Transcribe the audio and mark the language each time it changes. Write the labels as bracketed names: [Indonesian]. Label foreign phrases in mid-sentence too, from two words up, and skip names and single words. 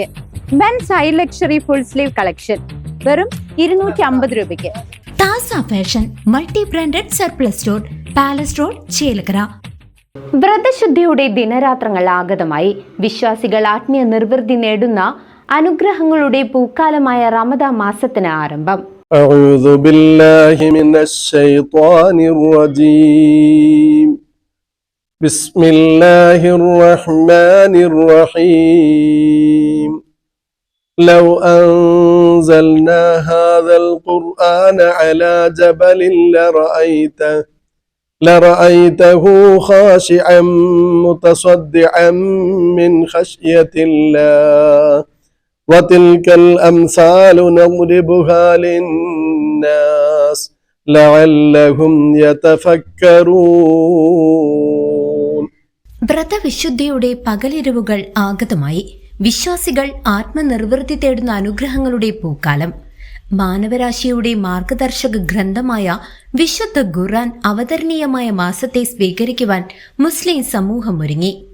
[English] Men's high luxury full sleeve collection [Malayalam] വെറും 250 രൂപയ്ക്ക്. [English] Tasa Fashion multi branded surplus store, Palace Road, Chelakkara. [Malayalam] വ്രതശുദ്ധിയുടെ ദിനരാത്രങ്ങൾ ആഗതമായി. വിശ്വാസികൾ ആത്മീയ നിർവൃത്തി നേടുന്ന അനുഗ്രഹങ്ങളുടെ പൂക്കാലമായ റമദാൻ മാസത്തിന് ആരംഭം. [Arabic] أعوذ بالله من الشيطان الرجيم. بسم الله الرحمن الرحيم. لو أنزلنا هذا القرآن على جبل لرأيته خاشعا متصدعا من خشية الله وتلك الأمثال نضربها للناس لعلهم يتفكرون. [Malayalam] വ്രതവിശുദ്ധിയുടെ പകലിരവുകൾ ആഗതമായി. വിശ്വാസികൾ ആത്മനിർവൃത്തി തേടുന്ന അനുഗ്രഹങ്ങളുടെ പൂക്കാലം. മാനവരാശിയുടെ മാർഗദർശക ഗ്രന്ഥമായ വിശുദ്ധ ഖുർആൻ അവതരണീയമായ മാസത്തെ സ്വീകരിക്കുവാൻ മുസ്ലിം സമൂഹം ഒരുങ്ങി.